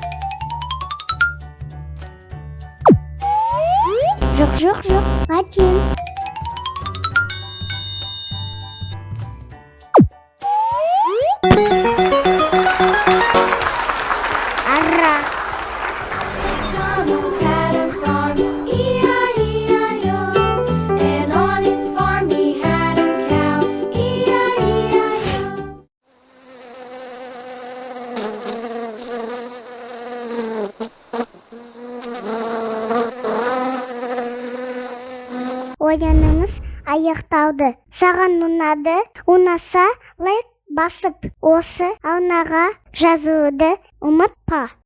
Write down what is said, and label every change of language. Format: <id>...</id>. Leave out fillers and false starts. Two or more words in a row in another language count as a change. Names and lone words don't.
<kk>Жоқ, латин. Арра.</kk> <en>Donald had a farm, E-I-E-I-O. And on his farm he had a cow, E-I-E-I-O.</en> <kk>Ойынымыз аяқталды. Саған ұнаса лайк басып, осы арнаға жазуды ұмытпа.</kk>